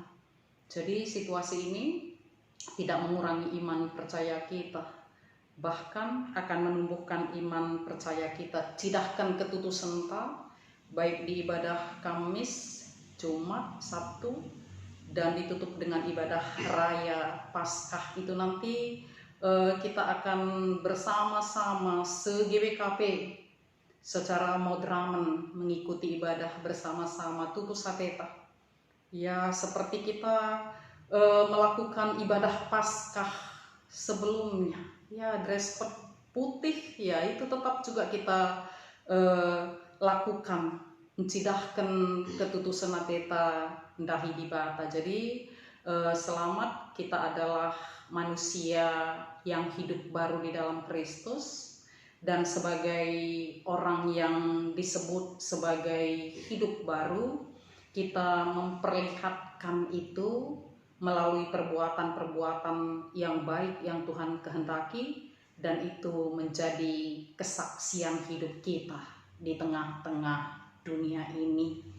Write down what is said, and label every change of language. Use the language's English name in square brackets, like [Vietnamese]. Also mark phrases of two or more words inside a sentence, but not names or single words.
[Indonesian] Jadi situasi ini tidak mengurangi iman percaya kita, bahkan akan menumbuhkan iman percaya kita. [Batak Karo] Cidahkan ketutup senta, [Indonesian] baik di ibadah Kamis, Jumat, Sabtu, dan ditutup dengan ibadah raya Paskah. Itu nanti kita akan bersama-sama se-GBKP secara moderamen mengikuti ibadah bersama-sama [Batak Karo] tutus sateta. [Indonesian] Ya seperti kita melakukan ibadah Paskah sebelumnya, ya dress code putih, ya itu tetap juga kita lakukan, [Batak Karo] mencidahkan ketutusan ateta ndahi dibata. [Indonesian] Jadi selamat, kita adalah manusia yang hidup baru di dalam Kristus, dan sebagai orang yang disebut sebagai hidup baru, kita memperlihatkan itu melalui perbuatan-perbuatan yang baik yang Tuhan kehendaki, dan itu menjadi kesaksian hidup kita di tengah-tengah dunia ini.